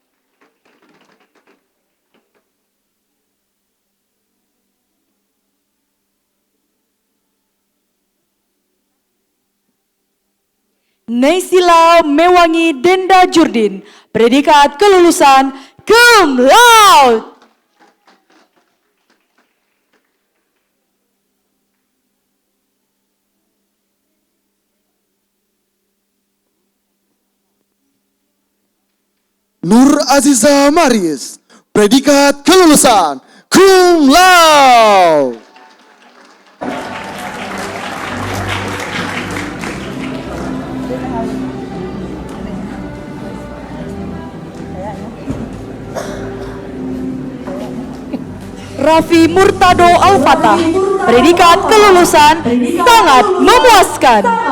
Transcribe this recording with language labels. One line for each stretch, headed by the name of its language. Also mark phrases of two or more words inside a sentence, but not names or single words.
Indonesian: Naysila Mewangi Denda Jurdin, predikat kelulusan
Latin: cum laude.
Indonesian: Nur Aziza Maris, predikat kelulusan
Latin: cum laude.
Indonesian: Raffi Murtado Al-Fatah, predikat kelulusan sangat memuaskan.